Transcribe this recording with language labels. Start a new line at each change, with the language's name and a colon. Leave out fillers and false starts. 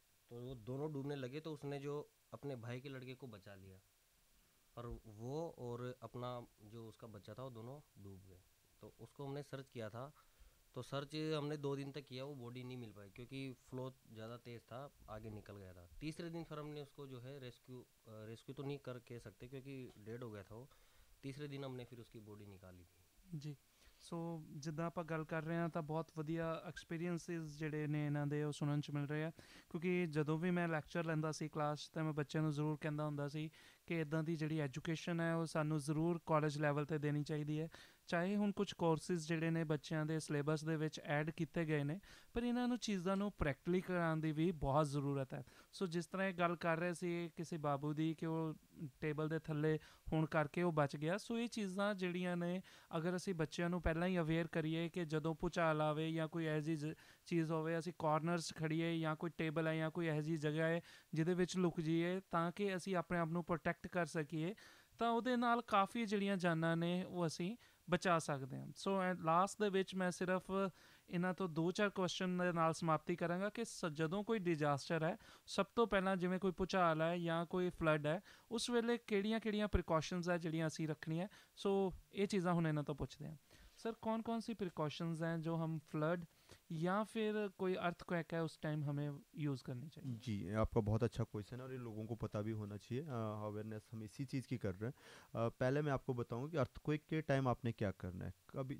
Hindi: तो वो दोनों डूबने लगे तो उसने जो अपने भाई के लड़के को बचा लिया, और वो और अपना जो उसका बच्चा था वो दोनों डूब गए। तो उसको हमने सर्च किया था, तो सर्च हमने 2 दिन तक किया, वो बॉडी नहीं मिल पाई क्योंकि फ्लो ज़्यादा तेज़ था, आगे निकल गया था। तीसरे दिन फिर हमने उसको जो है रेस्क्यू तो नहीं कर कह सकते क्योंकि डेड हो गया था वो। तीसरे दिन हमने फिर उसकी बॉडी निकाली थी।
Punjabi: ਜੀ। ਸੋ ਜਿੱਦਾਂ ਆਪਾਂ ਗੱਲ ਕਰ ਰਹੇ ਹਾਂ ਤਾਂ ਬਹੁਤ ਵਧੀਆ ਐਕਸਪੀਰੀਅੰਸਿਸ ਜਿਹੜੇ ਨੇ ਇਹਨਾਂ ਦੇ ਉਹ ਸੁਣਨ 'ਚ ਮਿਲ ਰਹੇ ਆ, ਕਿਉਂਕਿ ਜਦੋਂ ਵੀ ਮੈਂ ਲੈਕਚਰ ਲੈਂਦਾ ਸੀ ਕਲਾਸ 'ਚ ਤਾਂ ਮੈਂ ਬੱਚਿਆਂ ਨੂੰ ਜ਼ਰੂਰ ਕਹਿੰਦਾ ਹੁੰਦਾ ਸੀ ਕਿ ਇੱਦਾਂ ਦੀ ਜਿਹੜੀ ਐਜੂਕੇਸ਼ਨ ਹੈ ਉਹ ਸਾਨੂੰ ਜ਼ਰੂਰ ਕਾਲਜ ਲੈਵਲ 'ਤੇ ਦੇਣੀ ਚਾਹੀਦੀ ਹੈ। ਚਾਹੇ ਹੁਣ ਕੁਝ ਕੋਰਸਿਸ ਜਿਹੜੇ ਨੇ ਬੱਚਿਆਂ ਦੇ ਸਿਲੇਬਸ ਦੇ ਵਿੱਚ ਐਡ ਕੀਤੇ ਗਏ ਨੇ, ਪਰ ਇਹਨਾਂ ਨੂੰ ਚੀਜ਼ਾਂ ਨੂੰ ਪ੍ਰੈਕਟੀਕਲੀ ਕਰਾਉਣ ਦੀ ਵੀ ਬਹੁਤ ਜ਼ਰੂਰਤ ਹੈ। ਸੋ ਜਿਸ ਤਰ੍ਹਾਂ ਇਹ ਗੱਲ ਕਰ ਰਹੇ ਸੀ ਕਿਸੇ ਬਾਬੂ ਦੀ ਕਿ ਉਹ ਟੇਬਲ ਦੇ ਥੱਲੇ ਹੋਣ ਕਰਕੇ ਉਹ ਬਚ ਗਿਆ, ਸੋ ਇਹ ਚੀਜ਼ਾਂ ਜਿਹੜੀਆਂ ਨੇ ਅਗਰ ਅਸੀਂ ਬੱਚਿਆਂ ਨੂੰ ਪਹਿਲਾਂ ਹੀ ਅਵੇਅਰ ਕਰੀਏ ਕਿ ਜਦੋਂ ਭੁਚਾਲ ਆਵੇ ਜਾਂ ਕੋਈ ਇਹੋ ਜਿਹੀ ਚੀਜ਼ ਹੋਵੇ, ਅਸੀਂ ਕਾਰਨਰਸ ਖੜੀਏ ਜਾਂ ਕੋਈ ਟੇਬਲ ਹੈ ਜਾਂ ਕੋਈ ਇਹੋ ਜਿਹੀ ਜਗ੍ਹਾ ਹੈ ਜਿਹਦੇ ਵਿੱਚ ਲੁਕ ਜਾਈਏ ਤਾਂ ਕਿ ਅਸੀਂ ਆਪਣੇ ਆਪ ਨੂੰ ਪ੍ਰੋਟੈਕਟ ਕਰ ਸਕੀਏ, ਤਾਂ ਉਹਦੇ ਨਾਲ ਕਾਫੀ ਜਿਹੜੀਆਂ ਜਾਨਾਂ ਨੇ ਉਹ ਅਸੀਂ ਬਚਾ ਸਕਦੇ ਹਾਂ। ਸੋ ਲਾਸਟ ਦੇ ਵਿੱਚ ਮੈਂ ਸਿਰਫ ਇਹਨਾਂ ਤੋਂ 2-4 ਕੁਐਸਚਨ ਦੇ ਨਾਲ ਸਮਾਪਤੀ ਕਰਾਂਗਾ ਕਿ ਜਦੋਂ ਕੋਈ ਡਿਜ਼ਾਸਟਰ ਹੈ, ਸਭ ਤੋਂ ਪਹਿਲਾਂ ਜਿਵੇਂ ਕੋਈ ਭੁਚਾਲ ਹੈ ਜਾਂ ਕੋਈ ਫਲੱਡ ਹੈ, ਉਸ ਵੇਲੇ ਕਿਹੜੀਆਂ ਪ੍ਰੀਕਾਸ਼ਨਸ ਹੈ ਜਿਹੜੀਆਂ ਅਸੀਂ ਰੱਖਣੀਆਂ। ਸੋ ਇਹ ਚੀਜ਼ਾਂ ਹੁਣ ਇਹਨਾਂ ਤੋਂ ਪੁੱਛਦੇ ਹਾਂ।
Hindi: सर कौन कौन सी प्रिकॉशंस हैं जो हम फ्लड या फिर कोई अर्थक्वेक है उस टाइम हमें यूज़ करनी चाहिए? जी, आपका बहुत अच्छा क्वेश्चन है और ये लोगों को पता भी होना चाहिए। अवेयरनेस हम इसी चीज़ की कर रहे हैं। पहले मैं आपको बताऊं कि अर्थक्वेक के टाइम आपने क्या करना है।